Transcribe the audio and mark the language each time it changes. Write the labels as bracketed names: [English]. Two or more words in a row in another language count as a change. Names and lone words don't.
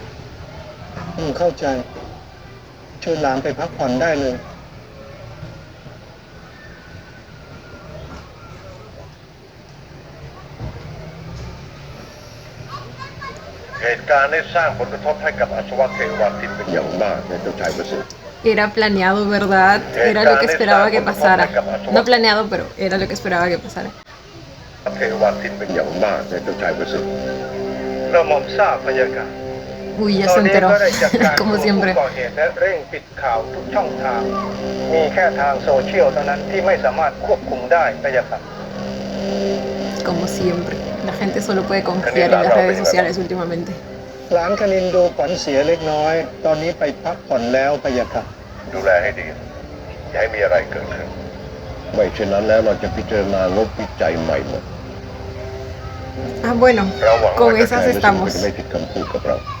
[Thai] เข้าใจเชิญหลานไปพักผ่อนได้เลย เหตุการณ์ได้สร้างผลกระทบให้กับอาสวะเทวาทิตเป็นอย่างมากในเจ้าชายประสิทธิ์ [Spanish] Era planeado, ¿verdad? Era lo que esperaba que pasara. No planeado, pero era lo que esperaba que pasara. [Thai] เทวาทิตเป็นอย่างมากในเจ้าชายประสิทธิ์ กระหม่อมทราบพะยะค่ะ [Spanish] Uy, ya [Thai] ตอ [Spanish] se [Thai] นนี้ [Spanish] enteró. [Thai] ก็ได้จัดการ [Spanish] Como [Thai] ผู้ [Spanish] siempre. [Thai] ก่อเหตุและเร่งปิดข่าวทุกช่องทาง มีแค่ทางโซเชียลเท่านั้นที่ไม่สามารถควบคุมได้พะยะค่ะ [Spanish] Como siempre. La gente solo puede confiar en las redes sociales últimamente. [Thai] หลานคณินดูขวัญเสียเล็กน้อย ตอนนี้ไปพักผ่อนแล้วพะยะค่ะ ดูแลให้ดีอย่าให้มีอะไรเกิดขึ้นไม่เช่นนั้นแล้วเราจะพิจารณางบวิจัยใหม่หมด [Spanish] Ah, bueno. [Thai] เราหวังว่า [Spanish] Con [Thai] เจ้าชาย [Spanish] esas [Thai] ประสิทธิ์ [Spanish] estamos. [Thai] จะไม่ผิดคำพูดกับเรา